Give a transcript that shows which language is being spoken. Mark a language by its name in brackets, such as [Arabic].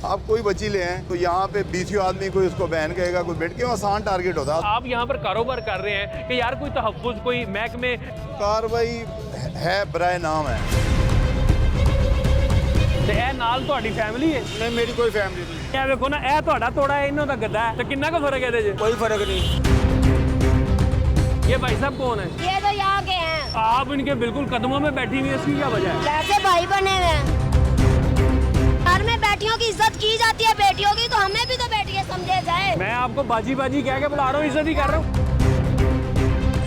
[Hindi] आप कोई बच्ची ले हैं तो यहाँ पे 20 आदमी कोई उसको बैन कहेगा, कोई बैठ के आसान टारगेट होता है। आप यहाँ पर कारोबार कर रहे हैं कि यार कोई तहफ़्फ़ुज़ कोई महकमे कार्रवाई है बराए नाम है। [Punjabi] ਤੇ ਇਹ ਨਾਲ ਤੁਹਾਡੀ ਫੈਮਿਲੀ ਹੈ? [Hindi] नहीं, मेरी कोई फैमिली नहीं। [Punjabi] ਇਹ ਵੇਖੋ ਨਾ, ਇਹ ਤੁਹਾਡਾ ਤੋੜਾ ਹੈ, ਇਹਨਾਂ ਦਾ ਗੱਦਾ ਹੈ, ਤੇ ਕਿੰਨਾ ਕੁ ਫਰਕ ਹੈ ਇਹਦੇ 'ਚ? [Hindi] कोई फर्क नहीं। ये भाई साहब कौन है? ये तो यहाँ के हैं। आप इनके बिल्कुल कदमों में बैठी हुई है, इसकी क्या वजह है? कैसे भाई बने हुए हैं। घर में बेटियों की इज्जत की जाती है, बेटियों की तो हमें भी तो बेटियां समझे जाए। मैं आपको बाजी बाजी कह के बुला रहा हूँ, इज्जत ही कर रहा हूँ।